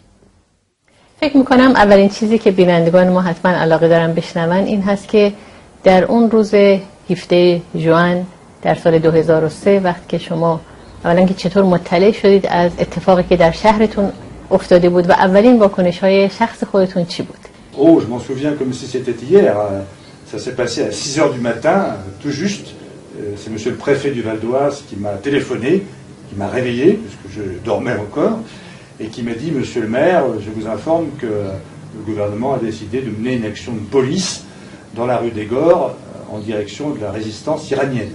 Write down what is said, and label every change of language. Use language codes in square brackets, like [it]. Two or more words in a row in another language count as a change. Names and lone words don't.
[fa] فکر میکنم اولین چیزی که بینندگان ما حتما علاقه دارن بشنون این هست که در اون روز 17 ژوئن در سال 2003 وقتی که شما اولا که چطور مطلع شدید از اتفاقی که در شهرتون افتاده بود و اولین واکنش‌های شخص خودتون چی بود؟ [fr] Oh, je m'en souviens comme si c'était hier. Ça s'est passé à 6 heures du matin, tout juste. C'est monsieur le préfet du Val d'Oise qui m'a téléphoné, qui m'a réveillé, puisque je dormais encore, et qui m'a dit, monsieur le maire, je vous informe que le gouvernement a décidé de mener une action de police dans la rue des Gores en direction de la résistance iranienne.